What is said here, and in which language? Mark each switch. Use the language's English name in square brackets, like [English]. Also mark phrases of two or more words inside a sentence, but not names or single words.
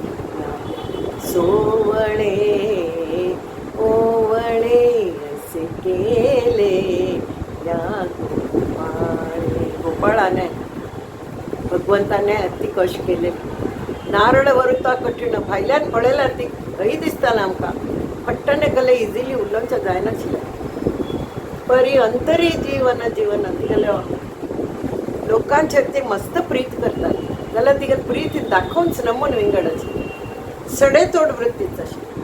[Konkani] सोवळे ओवळे असे केले या गोपाळाने, भगवंताने ती कशी केले. नारळ वरुता कठीण, भायल्यान पळयल्यार ती खंय दिसताना आमकां फट्टने कले इजिली उलोवचें जायनाशिल्लें. परी अंतरी जीवन जीवन, तिगेलो लोकांचेर ती मस्त प्रीत करताली. जाल्यार तिगेली प्रीत दाखोवनच नमून विंगड आशिल्ली. सडेतोड वृत्तीच आशिल्ली.